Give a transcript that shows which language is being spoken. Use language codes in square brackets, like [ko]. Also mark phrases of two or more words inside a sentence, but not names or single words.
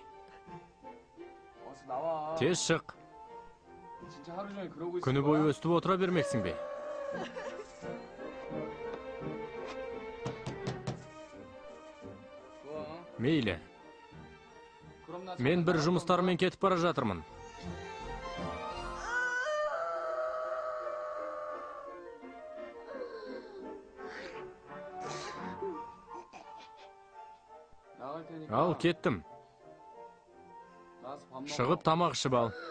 [ko] 어서 나와. [kk] тез шық. [ko] 진짜 하루 종일 그러고 있을 [kk] Күні [ko] 거야? [kk] бойы өстіп отыра бермексің бе? [ko] 좋아. [kk] Мейлі, [ko] 그럼 나 [kk] мен бір [ko] 잠깐 [kk] жұмыстармен кетіп бара жатырмын. [ko] 나갈 테니까. [kk] Ал, кеттім. [ko] 나와서 밥 먹어. [kk] Шығып тамақ ішіп ал.